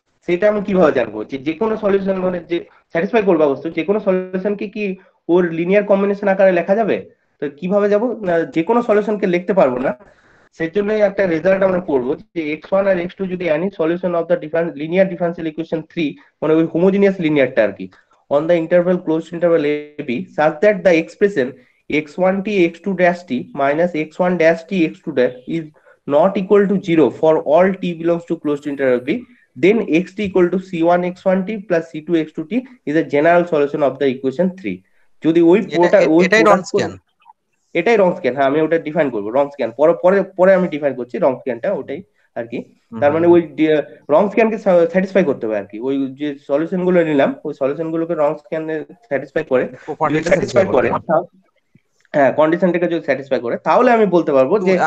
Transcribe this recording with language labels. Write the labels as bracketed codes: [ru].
[bn] সেটা আমি কিভাবে জানবো যে কোনো সলিউশন মানে যে স্যাটিসফাই করবে অবশ্যই, যে কোনো সলিউশন কি ওর লিনিয়ার কম্বিনেশন আকারে লেখা যাবে? তো কিভাবে যাবো না, যে কোনো সলিউশনকে লিখতে পারবো না, সেই জন্যই একটা রেজাল্ট আমরা করবো যে x1 আর x2 যদি আনি [en] solution of the linear differential equation [bn] 3, মানে ওই হোমোজিনিয়াস লিনিয়ারটা আর কি, [en] on the interval closed interval AB such that the expression x1t x2 dash t minus x1 dash t x2 dash is not equal to 0 for all t belongs to closed interval B, then xt equal to c1 x1t plus c2 x2t is a general solution of the equation 3. [bn] যদি ওই এটাই রনস্ক্যান, এটাই রং scan. হ্যাঁ, আমি ওটা define করবো রং scan, পরে পরে পরে আমি ডিফাইন করছি রং স্ক্যানটা, ওটাই আর কি। তার মানে ওই রং স্ক্যানকে স্যাটিসফাই করতে হবে আর কি, ওই যে সলিউশন গুলো নিলাম ওই সলিউশন গুলোকে রং স্ক্যানে স্যাটিসফাই করে, স্যাটিসফাই করে, হ্যাঁ কন্ডিশনটাকে যদি স্যাটিসফাই করে তাহলে আমি বলতে পারবো যে।